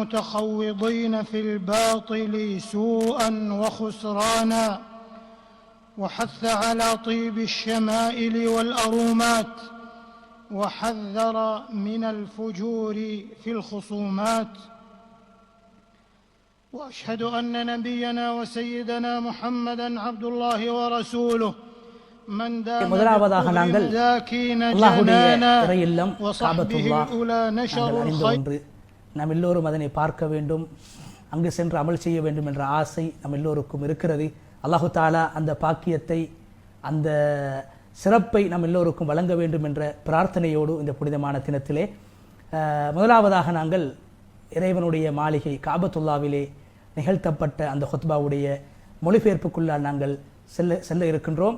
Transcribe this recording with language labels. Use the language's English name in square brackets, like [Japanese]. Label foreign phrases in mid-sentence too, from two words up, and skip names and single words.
[Arabic] المتخوضين في الباطل سوءا وخسرانا وحث على طيب الشمائل والأرومات، وحذر من الفجور في الخصومات. وأشهد أن نبينا وسيدنا محمدًا عبد الله ورسوله من دام [Tamil] முதலாவதாக நாங்கள் அல்லாஹ்வுடைய இறையில்லம் [Arabic] وصحبه الأولى نشر الخير. [Tamil] நாம் எல்லோரும் அதனை பார்க்க வேண்டும், அங்கு சென்று அமல் செய்ய வேண்டும் என்ற ஆசை நம் எல்லோருக்கும் இருக்கிறது. அல்லாஹு தாலா அந்த பாக்கியத்தை, அந்த சிறப்பை நம் எல்லோருக்கும் வழங்க வேண்டும் என்ற பிரார்த்தனையோடு இந்த புனிதமான தினத்திலே முதலாவதாக நாங்கள் இறைவனுடைய மாளிகை காபத்துல்லாவிலே நிகழ்த்தப்பட்ட அந்த ஹுத்பாவுடைய மொழிபெயர்ப்புக்குள்ளால் நாங்கள் செல்ல இருக்கின்றோம்.